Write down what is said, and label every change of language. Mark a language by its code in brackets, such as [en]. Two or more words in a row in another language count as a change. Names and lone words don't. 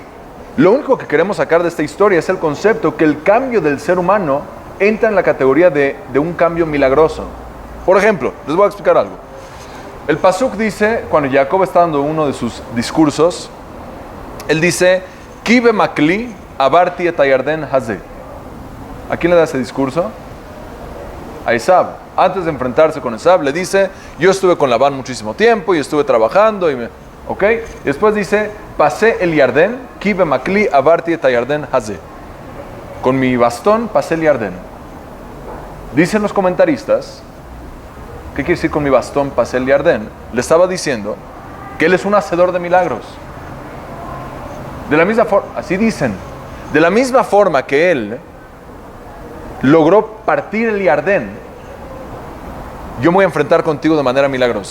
[es] Lo único que queremos sacar de esta historia es el concepto que el cambio del ser humano entra en la categoría de un cambio milagroso. Por ejemplo, les voy a explicar algo. El Pasuk dice, cuando Jacob está dando uno de sus discursos, él dice, [he] כי במקלי עברתי את הירדן הזה. [es] ¿A quién le da ese discurso? A Esab. Antes de enfrentarse con Esab, le dice, yo estuve con Labán muchísimo tiempo y estuve trabajando. ¿Ok? Después dice, pasé el Yardén, [he] כי במקלי עברתי את הירדן הזה. [es] Con mi bastón pasé el Yardén. Dicen los comentaristas, ¿qué quiere decir con mi bastón pasé el Yardén? Le estaba diciendo que él es un hacedor de milagros. De la misma forma, así dicen, de la misma forma que él logró partir el Yardén, yo me voy a enfrentar contigo de manera milagrosa.